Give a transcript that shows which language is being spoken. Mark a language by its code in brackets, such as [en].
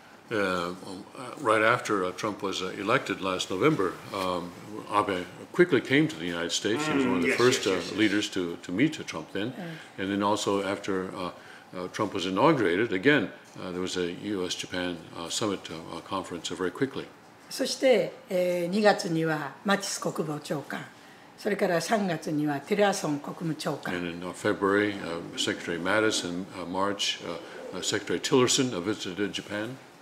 [en] Right after Trump was elected last November, Abe quickly came to the United States. He was one of the first leaders to meet Trump then. And then also after Trump was inaugurated, again, there was a U.S.-Japan summit conference very quickly. [ja] そして2月にはマティス国防長官、それから3月にはテレアソン国務長官。 [en] And in February, Secretary Mattis, and March, Secretary Tillerson visited Japan.